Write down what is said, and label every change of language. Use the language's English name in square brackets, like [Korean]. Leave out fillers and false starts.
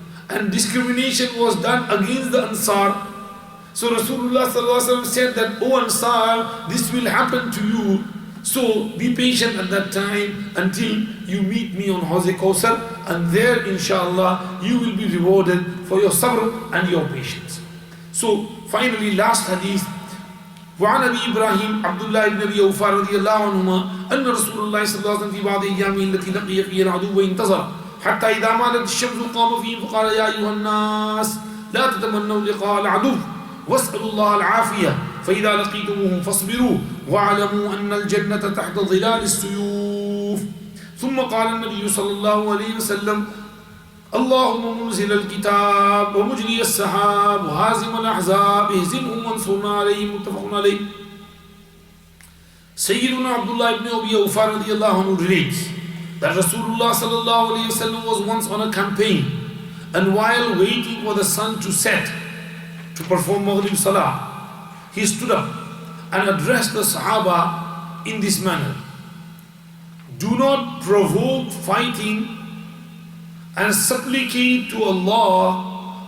[English] And discrimination was done against the Ansar. So Rasulullah sallallahu alaihi wasallam said that, O Ansar, this will happen to you. So be patient at that time until you meet me on Hawz Kawthar, and there inshallah you will be rewarded for your sabr and your patience. So finally, last hadith. [Arabic] وعن ابي ابراهيم عبد الله بن ابي اوفى رضي الله عنهما ان رسول الله صلى الله عليه وسلم في بعض ايامه التي لقي فيها العدو انتظر حتى اذا مالت الشمس قام فيهم فقال يا ايها الناس لا تتمنوا لقاء العدو واسالوا الله العافيه فاذا لقيتموهم فاصبروا واعلموا ان الجنه تحت ظلال السيوف. ثم قال النبي صلى الله عليه وسلم اللهم منزل الكتاب ومجري السحاب وهازم الأحزاب اهزمهم وانصرنا عليهم. متفق عليه. [English] Sayyiduna Abdullah ibn Abi Awfa radiallahu anhu relates that Rasulullah sallallahu alayhi wasallam was once on a campaign, and while waiting for the sun to set to perform Maghrib Salah, he stood up and addressed the Sahaba in this manner: do not provoke fighting and supplicate to Allah